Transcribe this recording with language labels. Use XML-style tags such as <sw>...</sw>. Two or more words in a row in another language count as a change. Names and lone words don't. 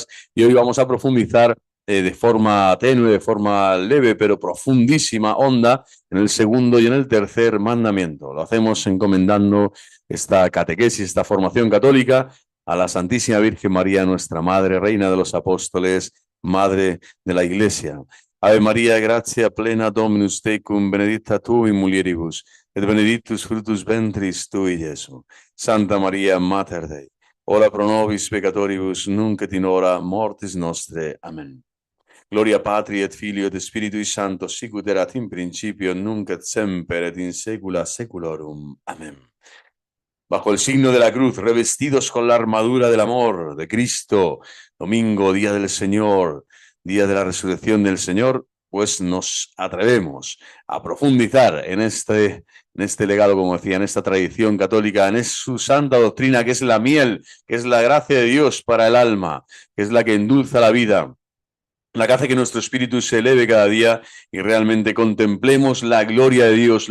<es>Y hoy vamos a profundizar de forma tenue, de forma leve, pero profundísima, honda, en el segundo y en el tercer mandamiento. Lo hacemos encomendando esta catequesis, esta formación católica a la Santísima Virgen María, nuestra Madre, Reina de los Apóstoles, Madre de la Iglesia.</es> <la>Ave María, gratia plena Dominus tecum, benedicta tu in mulieribus, et benedictus fructus ventris tui, Iesus. Santa María, Mater Dei, ora pro nobis peccatoribus, nunc et in hora mortis nostre. Amén. Gloria Patri et Filio et Spiritui Sancto, sicut erat in principio, nunc et semper et in saecula saeculorum. Amén.</la> <es>Bajo el signo de la cruz, revestidos con la armadura del amor de Cristo, domingo, día del Señor, día de la resurrección del Señor, pues nos atrevemos a profundizar en este legado, como decía, en esta tradición católica, en su santa doctrina, que es la miel, que es la gracia de Dios para el alma, que es la que endulza la vida, la que hace que nuestro espíritu se eleve cada día y realmente contemplemos la gloria de Dios.</es>